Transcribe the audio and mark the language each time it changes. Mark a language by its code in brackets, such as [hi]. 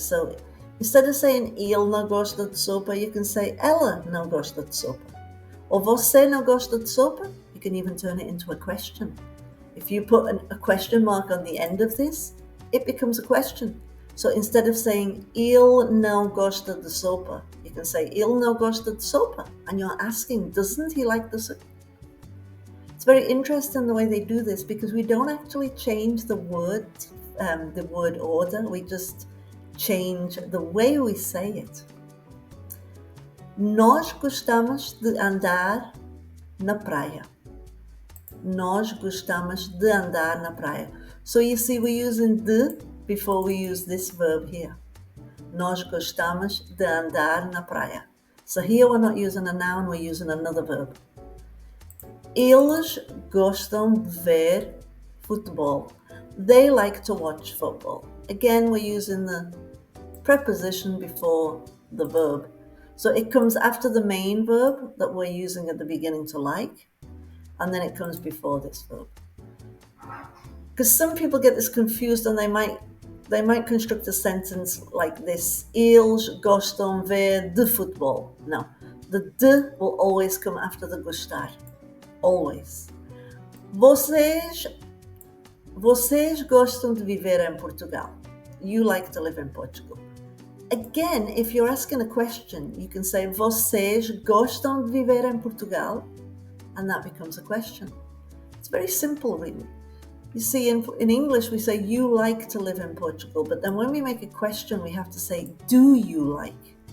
[en] So instead of saying [pt] ele não gosta de sopa, [en] you can say [pt] ela não gosta de sopa. [en] Or [pt] você não gosta de sopa, [en] you can even turn it into a question. If you put a question mark on the end of this, it becomes a question. So instead of saying [pt] ele não gosta de sopa, [en] you can say ele não gosta de sopa, and you're asking, doesn't he like the soup? It's very interesting the way they do this, because we don't actually change the word order, we just change the way we say it. [pt] Nós gostamos de andar na praia. Nós gostamos de andar na praia. [en] So you see, we're using de before we use this verb here. [pt] Nós gostamos de andar na praia. [en] So here we're not using a noun, we're using another verb. [pt] Eles gostam de ver futebol. [en] They like to watch football. Again, we're using the preposition before the verb. So it comes after the main verb that we're using at the beginning, to like, and then it comes before this verb. Because some people get this confused and they might construct a sentence like this: [pt] Eles gostam ver de futebol. [en] No, the de will always come after the gostar. Always. [pt] Vocês gostam de viver em Portugal. [en] You like to live in Portugal. Again, if you're asking a question, you can say [pt] vocês gostam de viver em Portugal, [en] and that becomes a question. It's very simple, really. You see, in English, we say you like to live in Portugal, but then when we make a question, we have to say, do you like?